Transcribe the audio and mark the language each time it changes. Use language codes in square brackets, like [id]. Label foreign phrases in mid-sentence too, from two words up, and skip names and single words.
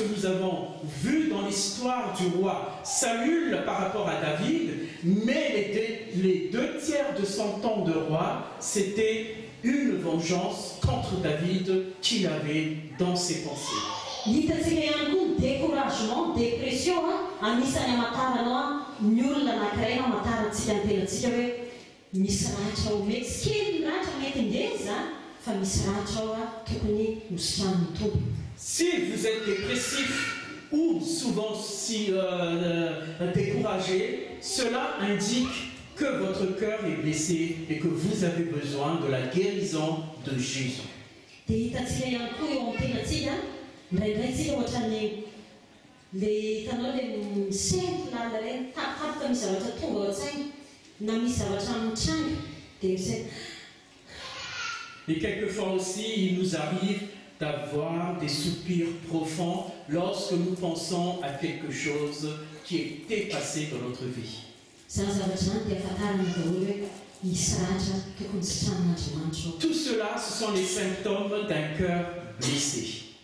[fr] que nous avons vu dans l'histoire du roi Saül par rapport à David, mais les 2/3 de son temps de roi, c'était une vengeance contre David qu'il avait dans ses pensées. [mg] Hitatsika ihany koa ny [fr] découragement, dépression [mg] anisan'ny hamantaranao ny olona anankiray na hamantarantsika ny tenantsika hoe misy ratra ao mety tsy kely ratra mety indeza fa misy ratra ao tokony hositranin'ny tompo. [fr] Si vous êtes dépressif ou souvent si découragé, cela indique que votre cœur est blessé et que vous avez besoin de la guérison de Jésus. [mg] Dia hitatsika ihany koa eo amin'ny tenantsika ndraindray tsika ohatran'ny le hitanao le misento lalina reny tapitapoka misy zavatra tonga ao an-tsaina na misy zavatra mitranga dia misento. [fr] Et quelquefois aussi, il nous arrive d'avoir des soupirs profonds lorsque nous pensons à quelque chose qui est passé dans notre vie. Tout cela, ce sont les symptômes d'un cœur blessé.